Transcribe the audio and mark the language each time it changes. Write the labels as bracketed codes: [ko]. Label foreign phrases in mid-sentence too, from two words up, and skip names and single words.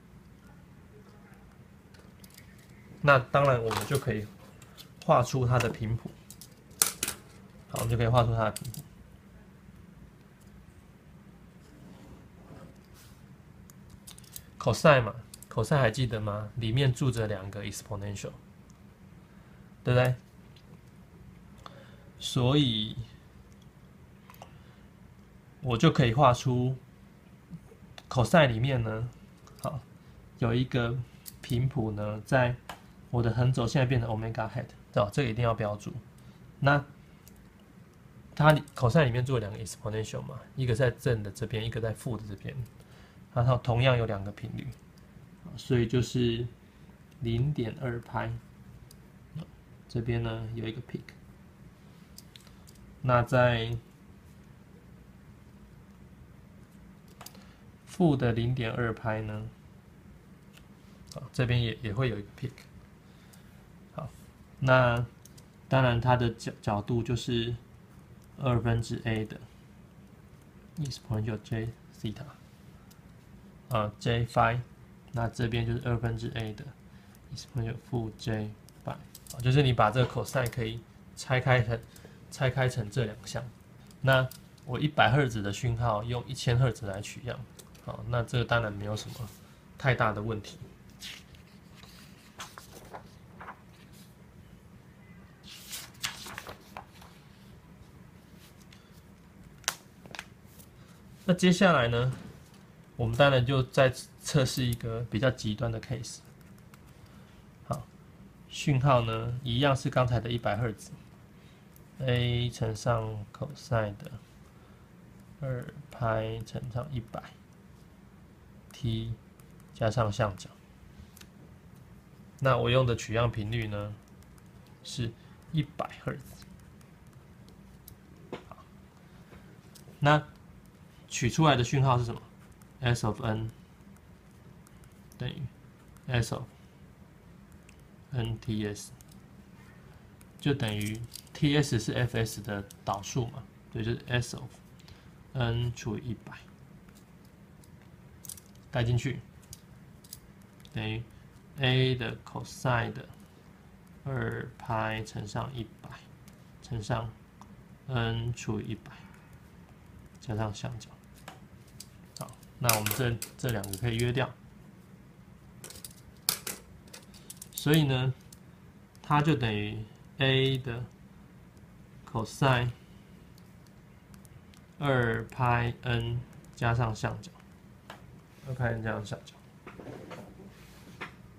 [zh] 那當然，我們就可以畫出它的頻譜。好，我們就可以畫出它的頻譜。cosine 嘛 ，cosine 還記得嗎？裡面住着2個 exponential， 對不對？所以我就可以畫出 cosine 裡面呢，好，有一個頻譜呢，在我的橫軸現在變成 [en] omega hat， [zh] 哦，這個一定要標注。那它 cosine 裡面住了2個 exponential 嘛，一個在正的這邊，一個在負的這邊。然後同樣有2個頻率，所以就是0.2π，這邊呢有一個 peak。那在負的0.2π呢，這邊也會有一個 peak。好，那當然它的角度就是2/a 的 [en] exponential j theta。 j phi， [zh] 那這邊就是2/a 的 exponential 負 j π， 就是你把這個 cosine 可以拆開成這2項。那我100赫茲的訊號用1000赫茲來取樣，好，那這個當然沒有什麼太大的問題。那接下来呢？我們当然就再測試一個比較極端的 case。好，訊號呢一樣是剛才的100赫茲 ，a 乘上 cosine 的2π乘上100 t 加上相角。那我用的取樣頻率呢是100赫茲。好，那取出來的讯號是什麼？ [en] S of n [zh] 等於 [en] S of [zh] nTS， 就等於 TS 是 Fs 的導數嘛，對，就是 [en] S of n [zh] 除以100，帶進去等於 A 的 cosine 的2π乘上100乘上 n 除以100加上相角。好，那我們這2個可以約掉，所以呢，它就等於 A 的 cosine 2π n 加上相角，2π n 加上相角。